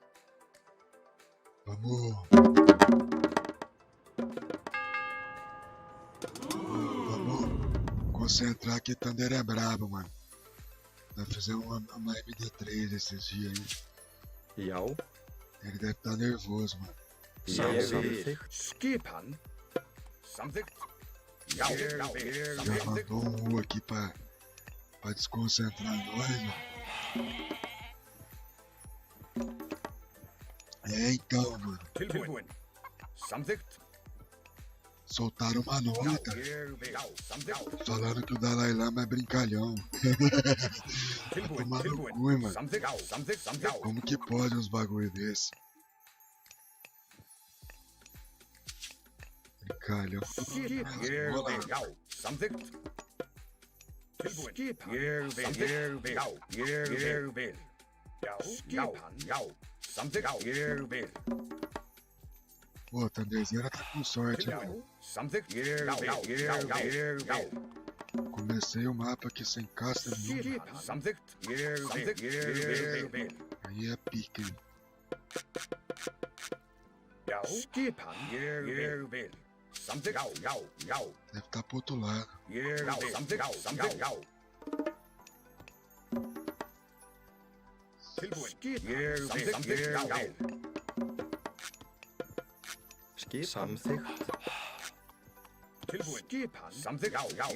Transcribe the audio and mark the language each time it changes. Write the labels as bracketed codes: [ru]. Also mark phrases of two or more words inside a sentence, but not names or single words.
[pt] Vamos concentrar que Thunder é brabo, mano. Nós fizemos uma MD3 esses dias aí. [is] Já, [pt] Ele deve estar nervoso, mano. [is] samþykkt. Skipan. Samþykkt. Já, [pt] Já mandou um U aqui pra desconcentrar nós, mano. É então, mano. [is] Tilbúin. Samþykkt. [pt] Soltaram uma nota [is] Já, samþykkt. [pt] falando que o Dalai Lama é brincalhão. Vai tomar no cu, hein, mano. [is] Samþykkt. [pt] Como que pode uns bagulho desse? Brincalhão. [is] Já, samþykkt. Tilbúin. Ég vil. Já, samþykkt. [pt] Pô, Thunderzeira tá com sorte, né, mano? [is] Samþykkt. [pt] Comecei o mapa aqui sem caça nenhuma. [is] Samþykkt. [pt] Aí é pica, hein? [is] Skipan. Ég vil. Samþykkt. Já. [pt] Deve tá pro outro lado. [is] Samþykkt. Tilbúin. Samþykkt. Samþykkt. Tilbúin. Skipan. Samþykkt.